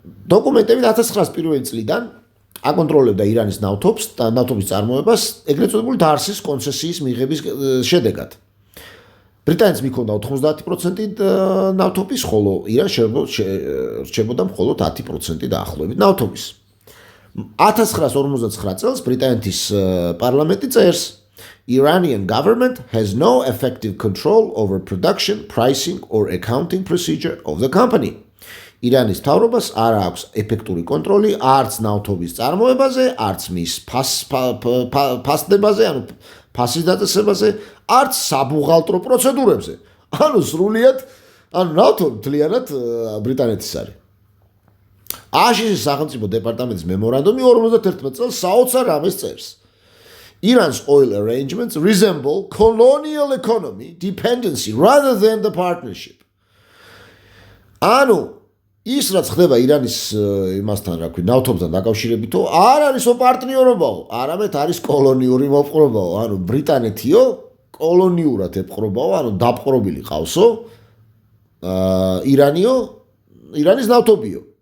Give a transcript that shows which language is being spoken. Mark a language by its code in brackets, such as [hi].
[ka] დოკუმენტები 1901 წლიდან აკონტროლებდა ირანის ნავთობს და ნავთობის წარმოებას ეგრეთ წოდებული დარსის კონცესიის მიღების შედეგად. ბრიტანეთს მიქონდა 90% ნავთობის, ხოლო ირანს რჩებოდა მხოლოდ 10% დაახლოებით ნავთობის. 1959 წელს ბრიტანეთის პარლამენტი წერს [en] Iranian government has no effective control over production, pricing or accounting procedure of the company. [ka] ირანის მთავრობას არ აქვს ეფექტური კონტროლი არც ნავთობის წარმოებაზე, არც მის ფასდებაზე, ანუ ფასის დაწესებაზე, არც საბუღალტრო პროცედურებზე. ანუ სრულიად, ანუ ნავთობი მთლიანად ბრიტანეთის არის. აშშ-ის სახელმწიფო დეპარტამენტის მემორანდუმი 51 წელს საოცარ რამეს წერს. [en] Iran's oil arrangements resemble colonial economy dependency rather than the partnership. [ka] ანუ ის რაც ხდება ირანის იმასთან, რა ქვია, ნავთობთან დაკავშირებითო, არ არისო პარტნიორობაო, არამედ არის კოლონიური მოპყრობაო, ანუ ბრიტანეთიო კოლონიურად ეპყრობაო, ანუ დაპყრობილი ყავსო, ირანიო, ირანის ნავთობიო.